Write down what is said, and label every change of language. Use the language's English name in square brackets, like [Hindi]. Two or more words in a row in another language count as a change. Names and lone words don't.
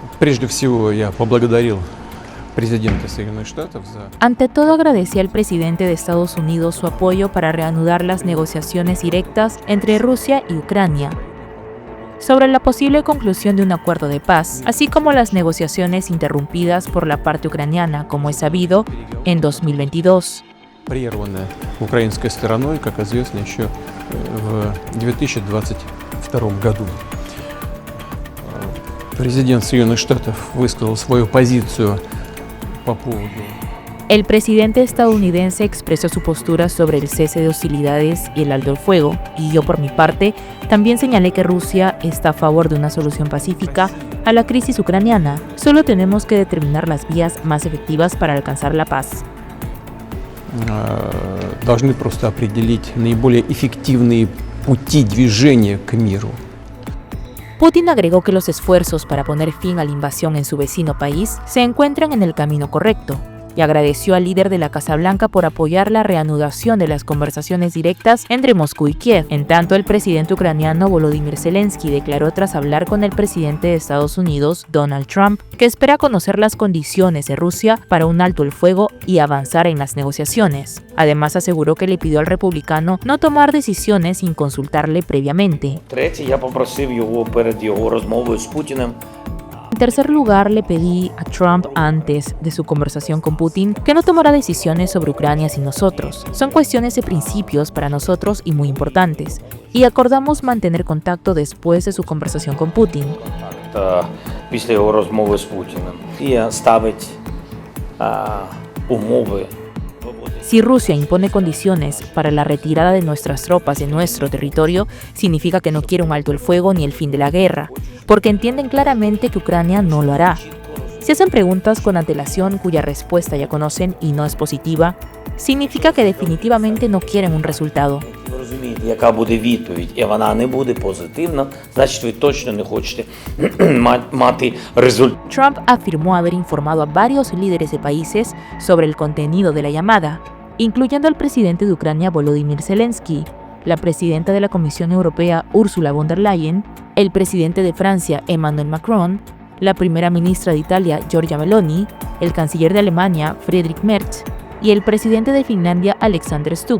[Spanish] Ante todo, agradecí al presidente de Estados Unidos su apoyo para reanudar las negociaciones directas entre Rusia y Ucrania. sobre la posible conclusión de un acuerdo de paz, así como las negociaciones interrumpidas por la parte ucraniana, como es sabido, en 2022. [Russian] Прерванная украинской стороной, как известно, еще в 2022 году. Президент Соединенных Штатов высказал свою позицию по поводу. [Spanish] El presidente estadounidense expresó su postura sobre el cese de hostilidades y el alto el fuego, y yo por mi parte también señalé que Rusia está a favor de una solución pacífica a la crisis ucraniana. Solo tenemos que determinar las vías más efectivas para alcanzar la paz. [Russian] Должны просто определить наиболее эффективные пути движения к миру. [Spanish] Putin agregó que los esfuerzos para poner fin a la invasión en su vecino país se encuentran en el camino correcto, y agradeció al líder de la Casa Blanca por apoyar la reanudación de las conversaciones directas entre Moscú y Kiev. En tanto, el presidente ucraniano Volodymyr Zelensky declaró tras hablar con el presidente de Estados Unidos, Donald Trump, que espera conocer las condiciones de Rusia para un alto el fuego y avanzar en las negociaciones. Además, aseguró que le pidió al republicano no tomar decisiones sin consultarle previamente. [Ukrainian] Третє, я попросив його перед його розмовою з Путіним. [Spanish] En tercer lugar, le pedí a Trump antes de su conversación con Putin que no tomara decisiones sobre Ucrania sin nosotros. Son cuestiones de principios para nosotros y muy importantes, y acordamos mantener contacto después de su conversación con Putin. [Ukrainian] Після його розмови з Путіним. І ставить умови. [Spanish] Si Rusia impone condiciones para la retirada de nuestras tropas de nuestro territorio, significa que no quiere un alto el fuego ni el fin de la guerra, porque entienden claramente que Ucrania no lo hará. Si hacen preguntas con antelación cuya respuesta ya conocen y no es positiva, significa que definitivamente no quieren un resultado. [Ukrainian] Ви розумієте, яка буде відповідь, і вона не буде позитивна, значить ви точно не хочете мати результат. [Spanish] Trump afirmó haber informado a varios líderes de países sobre el contenido de la llamada, incluyendo al presidente de Ucrania Volodymyr Zelensky, la presidenta de la Comisión Europea Ursula von der Leyen, el presidente de Francia Emmanuel Macron, la primera ministra de Italia Giorgia Meloni, el canciller de Alemania Friedrich Merz y el presidente de Finlandia Alexander Stubb.